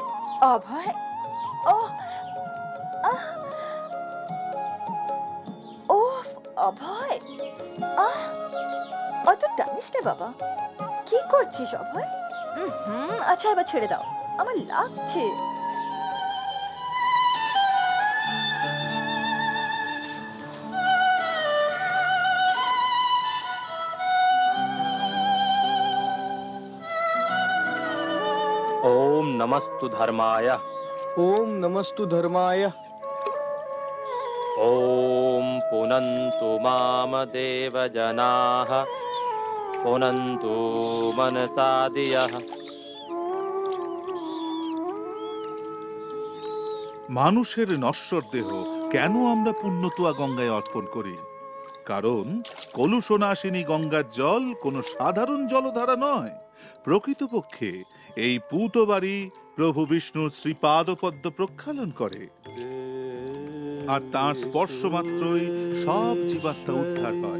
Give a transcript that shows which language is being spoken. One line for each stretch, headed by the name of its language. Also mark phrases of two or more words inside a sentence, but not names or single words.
Bangla: অভয়, ও ও অভয়, অত টানিস না বাবা। কি করছিস অভয়? আচ্ছা, এবার ছেড়ে দাও, আমার লাগছে।
Sanskrit: ओम नमस्तु धर्माय। ओम नमस्तु धर्माय। ओम पुनन्तु माम देव जनाः पुनन्तु मनसा दियः।
Bangla: মানুষের নশ্বর দেহ কেন আমরা পুণ্যতুয়া গঙ্গায় অর্পণ করি? কারণ কলুষনাশিনী গঙ্গার জল কোনো সাধারণ জলধারা নয়। প্রকৃতপক্ষে এই পূতবাড়ি প্রভু বিষ্ণুর শ্রীপাদপদ্ম প্রক্ষালন করে, আর তার স্পর্শ মাত্রই সব জীবাত্মা উদ্ধার হয়।